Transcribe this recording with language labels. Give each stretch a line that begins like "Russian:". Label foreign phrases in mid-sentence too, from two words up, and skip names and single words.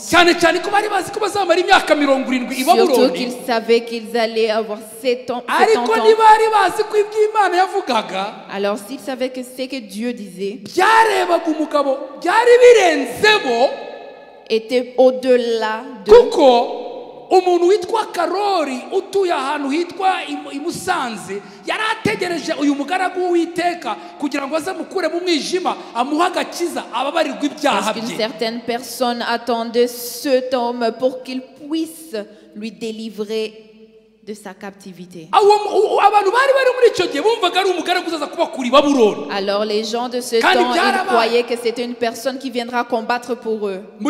French: Surtout qu'ils savaient qu'ils allaient avoir 7 ans. Alors s'ils savaient que ce que Dieu disait était au-delà de...
Kinyarwanda: umuntu witwa Karori utuye ahantu hitwa i Musanze yarategereje uyu mugaragu w'Uwiteka kugira ngo aze mukure mu mwijima amuha agakiza ababarirwa ibyaha bye.
French: Certaines personnes attendaient cet homme pour qu'il puisse lui délivrer de sa captivité. Alors les gens de ce temps, ils croyaient que c'était une personne qui viendra combattre pour eux.